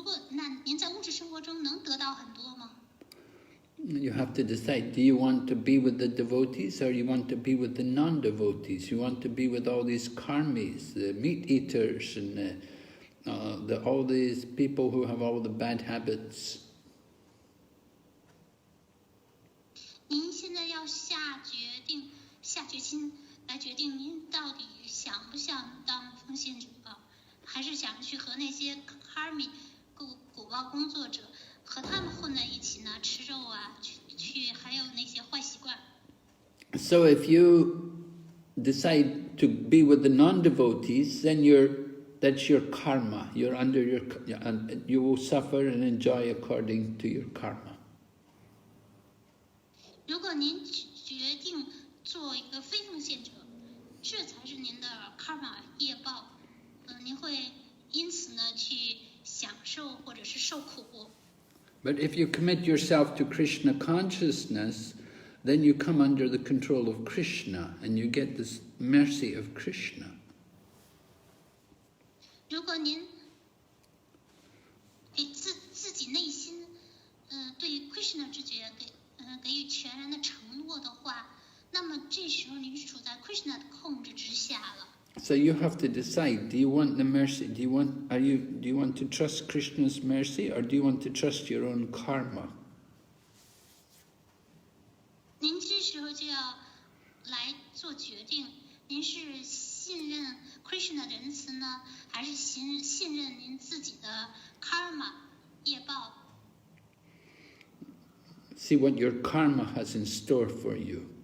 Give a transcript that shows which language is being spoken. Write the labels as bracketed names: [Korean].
[Chinese] 那您在物质生活中能得到很多吗？ [English] You have to decide, do you want to be with the devotees or you want to be with the non-devotees? You want to be with all these karmis, the meat eaters, and all these people who have all the bad habits. [Chinese] 您现在要下决心来决定您到底想不想当奉献者，还是想去和那些 karmi 果报工作者和他们混在一起呢？吃肉啊，去还有那些坏习惯。 [English] So if you decide to be with the non-devotees, then that's your karma. You're under you will suffer and enjoy according to your karma. [Chinese] 如果您决定做一个非奉献者，这才是您的 karma 业报。您会因此呢去享受或者是受苦。 [English] But if you commit yourself to Krishna consciousness, then you come under the control of Krishna and you get this mercy of Krishna. [Chinese] 如果您给自己内心对于 Krishna 知觉给予全然的承诺的话，那么这时候您是处在 Krishna 的控制之下了。 [English] So you have to decide, do you want the mercy? Do you want to trust Krishna's mercy or do you want to trust your own karma? [Chinese] 您这时候就要来做决定，您是信任 Krishna 的仁慈呢，还是信任您自己的 karma 业报？ [English] See what your karma has in store for you.